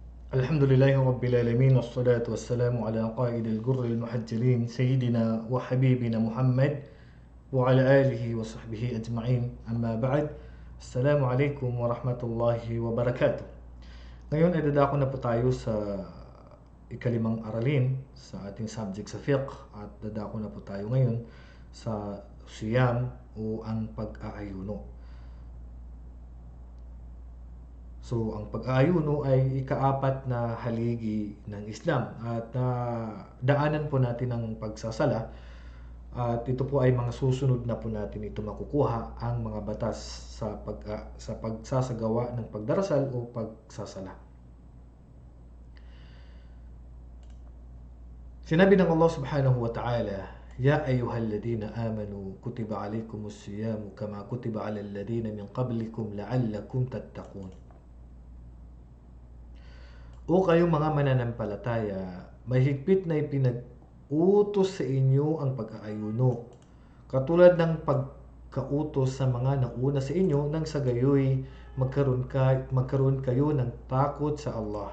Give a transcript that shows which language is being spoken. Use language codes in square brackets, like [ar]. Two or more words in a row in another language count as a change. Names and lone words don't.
[ar] الحمد لله رب العالمين والصلاة والسلام على قائد الجر المحجلين سيدنا وحبيبنا محمد وعلى آله وصحبه أجمعين أما بعد. السلام عليكم ورحمة الله وبركاته. [tl] Ngayon ay dadako na po tayo sa ikalimang aralin sa ating subject sa fiqh at dadako na po tayo ngayon sa siyam o ang pag-aayuno. So, ang pag-aayuno ay ikaapat na haligi ng Islam at daanan po natin ang pagsasala at ito po ay mga susunod na po natin ito makukuha ang mga batas sa pagsasagawa ng pagdarasal o pagsasala. Sinabi ng Allah [ar] سبحانه وتعالى, يا أيها الذين آمنوا كتب عليكم الصيام كما كتب على الذين من قبلكم لعلكم تتقون. [tl] O kayong mga mananampalataya, may higpit na ipinag-utos sa inyo ang pag-aayuno, katulad ng pagkautos sa mga nauna sa inyo nang sa gayoy magkaroon kayo ng takot sa Allah.